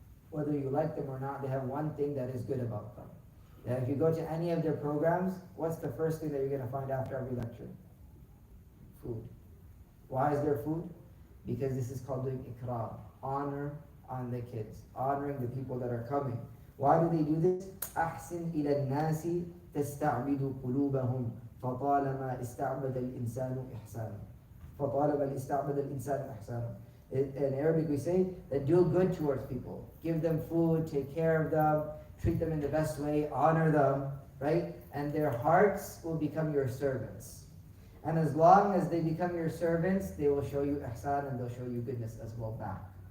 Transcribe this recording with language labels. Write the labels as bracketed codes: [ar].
[en] Whether you like them or not, they have one thing that is good about them. That if you go to any of their programs, what's the first thing that you're going to find after every lecture? Food. Why is there food? because this is called doing ikram, honor on the kids, honoring the people that are coming. Why do they do this? [ar] أحسن إلى الناس تستعبد قلوبهم فطالما استعبد الإنسان إحسانا. فطالما استعبد الإنسان إحسانا. [en] In Arabic we say that do good towards people. Give them food, take care of them, treat them in the best way, honor them, right? And their hearts will become your servants. And as long as they become your servants, they will show you ihsan and they'll show you goodness as well back.